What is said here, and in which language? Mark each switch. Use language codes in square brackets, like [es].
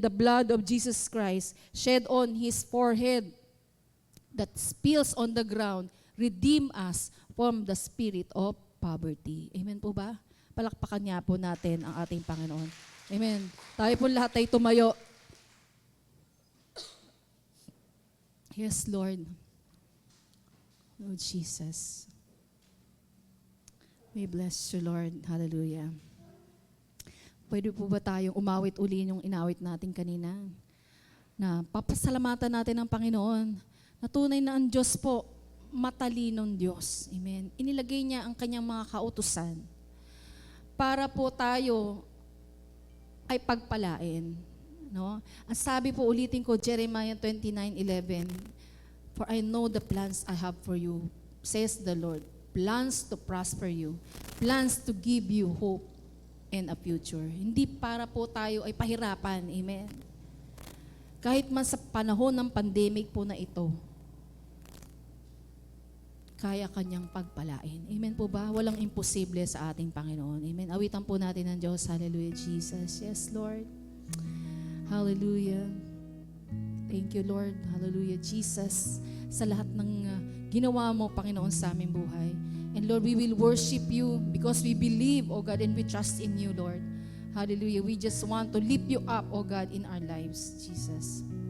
[en] The blood of Jesus Christ shed on His forehead that spills on the ground, redeem us from the spirit of poverty. [tl] Amen po ba? Palakpakan niya po natin ang ating Panginoon. Amen. Tayo po lahat ay tumayo. [en] Yes, Lord. Lord Jesus. We bless you, Lord. [tl] Hallelujah. Pwede po ba tayong umawit uli yung inawit natin kanina? Na papasalamatan natin ang Panginoon. Na tunay na ang Diyos po, matalinong Diyos. Amen. Inilagay niya ang kanyang mga kautusan para po tayo ay pagpalain. No? Ang sabi po, ulitin ko, [en] Jeremiah 29:11, "For I know the plans I have for you, says the Lord, plans to prosper you, plans to give you hope and a future." [tl] Hindi para po tayo ay pahirapan. Amen. Kahit man sa panahon ng pandemic po na ito, kaya kanyang pagpalain. Amen po ba? Walang imposible sa ating Panginoon. Amen. Awitan po natin ang Diyos. [en] Hallelujah, Jesus. Yes, Lord. Hallelujah. Thank you, Lord. Hallelujah, Jesus. [tl] Sa lahat ng ginawa mo, Panginoon, sa aming buhay. [en] And Lord, we will worship you because we believe, oh God, and we trust in you, Lord. Hallelujah. We just want to lift you up, oh God, in our lives, Jesus.